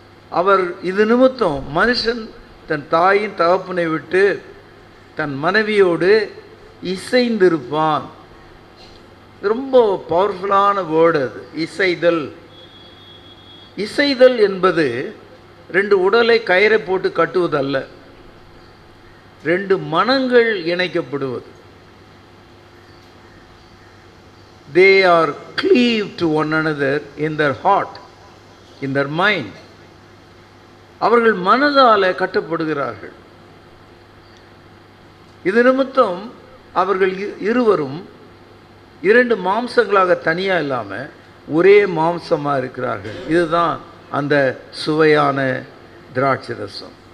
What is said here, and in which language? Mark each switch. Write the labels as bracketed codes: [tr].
[ta] அவர் இது நிமித்தம் மனுஷன் தன் தாயின் தகப்பனை விட்டு தன் மனைவியோடு இசைந்திருப்பான். ரொம்ப பவர்ஃபுல்லான வேர்டு அது, இசைதல். இசைதல் என்பது ரெண்டு உடலை கயிறை போட்டு கட்டுவதல்ல, ரெண்டு மனங்கள் இணைக்கப்படுவது. [en] They are cleaved to one another in their heart, in their mind. [ta] அவர்கள் மனதால் கட்டப்படுகிறார்கள். இது நிமித்தம் அவர்கள் இருவரும் இரண்டு மாம்சங்களாக தனியாக இல்லாமல் ஒரே மாம்சமாக இருக்கிறார்கள். இதுதான் அந்த சுவையான திராட்சை ரசம்.